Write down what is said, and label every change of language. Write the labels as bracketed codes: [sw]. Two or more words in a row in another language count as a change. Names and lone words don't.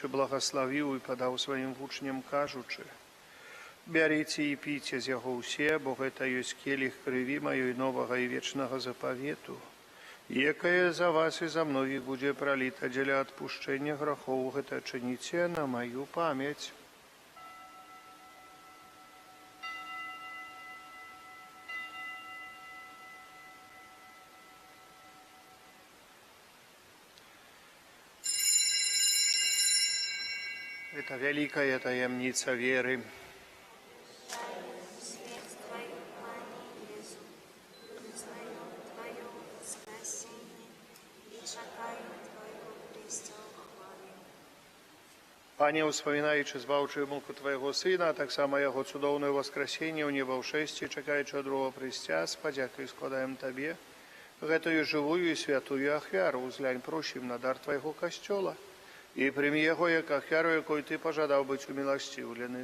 [be] благословіў і падаў сваім вучням, кажучы: бярыце і піце з яго ўсе, бо гэта ёсць келіх крыві маёй новага і вечнага запавету, якая за вас і за многіх будзе праліта дзеля адпушчэння грахоў. Гэта чыніце на маю памяць. [ru] Это великая таямница веры. Смерть Твою, Пане Иису, признаю Твое воскресение и чекаю Твоего престолу хвалы. [be] Пане, успамінаючы збаўчую муку Твайго Сына, а таксама Яго цудоўнае воскресенне ў небаўшэсці, чакаючы другого прыйсця, з падзякай складаем Табе гэтую жывую і святую ахвяру. Узглянь, просім на дар Твайго касцёла і прымі яго як ахвяру, якой Ты пажадаў быць уміласціўлены.